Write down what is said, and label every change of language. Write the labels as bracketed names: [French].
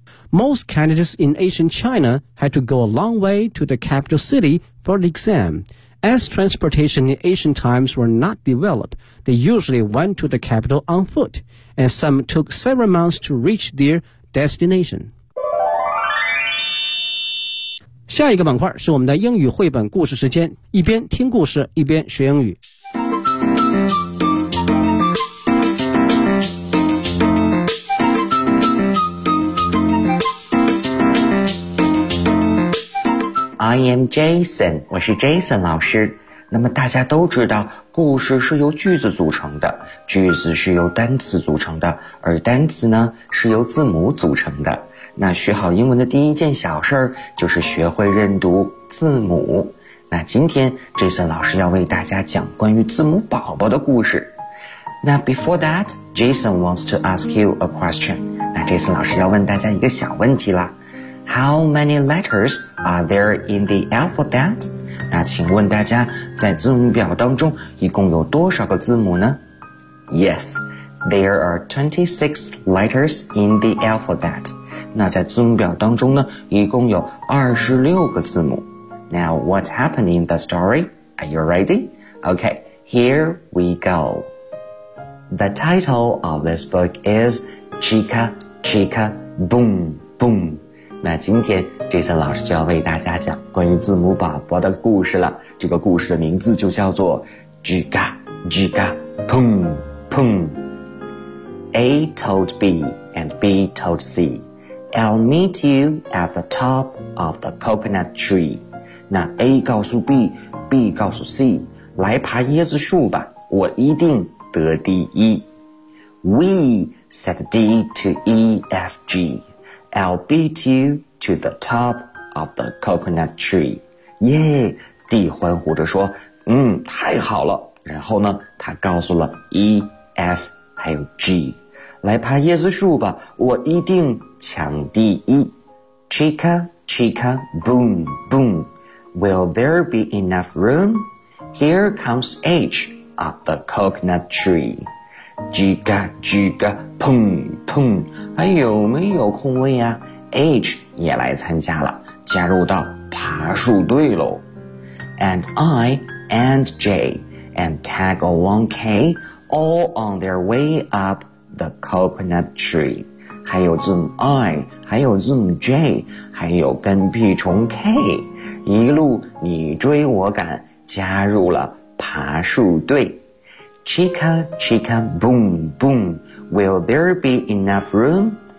[English] Most candidates in ancient China had to go a long way to the capital city for the exam. As transportation in ancient times were not developed, they usually went to the capital on foot, and some took several months to reach their destination. [Chinese] 下一个板块是我们的英语绘本故事时间，一边听故事，一边学英语。 [English] I am Jason, [Chinese] 我是 Jason 老师。那么大家都知道故事是由句子组成的，句子是由单词组成的，而单词呢是由字母组成的。那学好英文的第一件小事就是学会认读字母。那今天 Jason 老师要为大家讲关于字母宝宝的故事。那 [English] before that, Jason wants to ask you a question. [Chinese] 那 Jason 老师要问大家一个小问题啦。 [English] How many letters are there in the alphabet? [Chinese] 那请问大家在字母表当中一共有多少个字母呢？ [English] Yes, there are 26 letters in the alphabet. [Chinese] 那在字母表当中呢一共有26个字母。 [English] Now what happened in the story? Are you ready? Okay, here we go. The title of this book is Chica Chica Boom Boom. [Chinese] 那今天 Jason 老师就要为大家讲关于字母宝宝的故事了。这个故事的名字就叫做 Giga Giga Pung Pung. [English] A told B and B told C, I'll meet you at the top of the coconut tree. [Chinese] 那 A 告诉 B, B 告诉 C, 来爬椰子树吧，我一定得第一。 [English] We said D to E F GI'll beat you to the top of the coconut tree. [Chinese] Yeah, D 欢呼着说，嗯，太好了。然后呢，他告诉了 E, F, 还有 G, 来爬椰子树吧，我一定抢第一。 [English] Chica, chica, boom, boom. Will there be enough room? Here comes H up the coconut tree. [Chinese] 叽嘎叽嘎砰砰，还有没有空位啊？ H 也来参加了，加入到爬树队喽。 [English] And I and J and tag along K all on their way up the coconut tree. [Chinese] 还有字母 I, 还有字母 J, 还有跟屁虫 K, 一路你追我赶，加入了爬树队。 [English] Chica, chica, boom, boom. Will there be enough room?